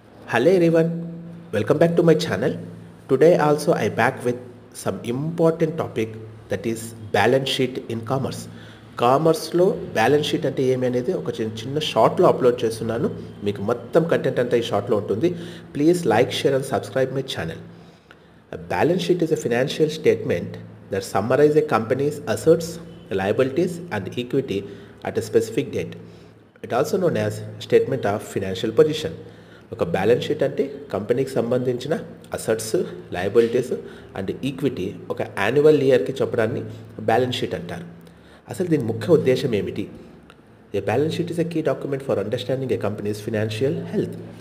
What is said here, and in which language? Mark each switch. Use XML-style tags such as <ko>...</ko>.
<en>Hello everyone, welcome back to my channel. Today also I back with some important topic, that is balance sheet in commerce.</en> <te>కామర్స్లో balance sheet అంటే ఏమి అనేది ఒక చిన్న షార్ట్లో upload చేస్తున్నాను. మీకు మొత్తం కంటెంట్ అంతా ఈ షార్ట్లో ఉంటుంది.</te> <en>Please like, share and subscribe my channel. A balance sheet is a financial statement that summarizes a company's assets, liabilities and equity at a specific date. It also known as statement of financial position.</en> <te>ఒక balance sheet అంటే కంపెనీకి సంబంధించిన assets, liabilities and equity ఒక annual ఇయర్కి చెప్పడాన్ని balance sheet అంటారు. అసలు దీని ముఖ్య ఉద్దేశం ఏమిటి?</te> <en>A balance sheet is a key document for understanding a company's financial health.</en>